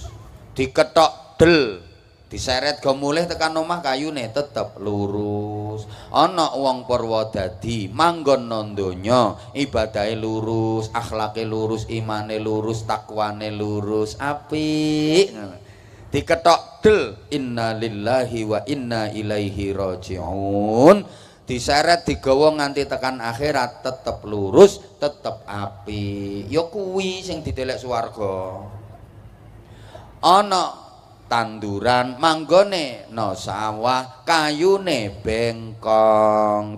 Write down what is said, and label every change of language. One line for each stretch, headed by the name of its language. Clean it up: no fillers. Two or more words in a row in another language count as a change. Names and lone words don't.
Javanese: Diketok del, diseret go mulih tekan omah kayune tetep lurus. Ana wong Purwodadi manggon nang donya, ibadahe lurus, akhlake lurus, imane lurus, takwane lurus, apik. Diketok del,
Arabic: إنا لله وإنا إليه راجعون.
Javanese: Diseret digawa nganti tekan akhirat tetep lurus, tetep apik. Ya kuwi sing ditelek swarga. Ana tanduran manggone no sawah, kayune bengkong.